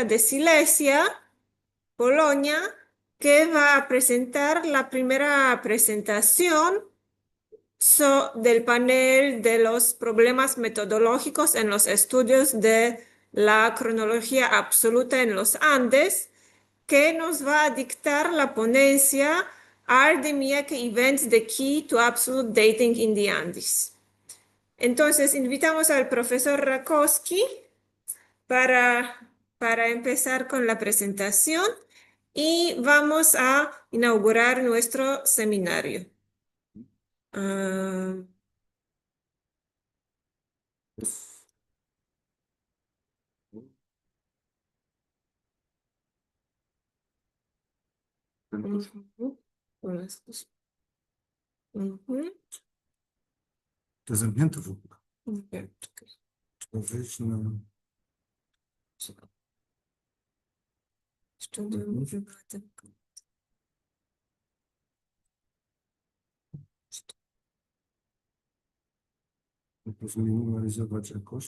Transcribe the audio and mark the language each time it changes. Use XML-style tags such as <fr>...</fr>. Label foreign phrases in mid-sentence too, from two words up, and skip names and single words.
<es>de Silesia, Polonia, que va a presentar la primera presentación del panel de los problemas metodológicos en los estudios de la cronología absoluta en los Andes, que nos va a dictar la ponencia Are the Miyake Events the Key to Absolute Dating in the Andes? Entonces, invitamos al profesor Rakowski para, para empezar con la presentación y vamos a inaugurar nuestro seminario. Ah, ujú. Ujú.</es> <pl>To zamknięte w ogóle. Ok. To wyjść na... Studium wybrate. Zminimalizować jakoś.</pl>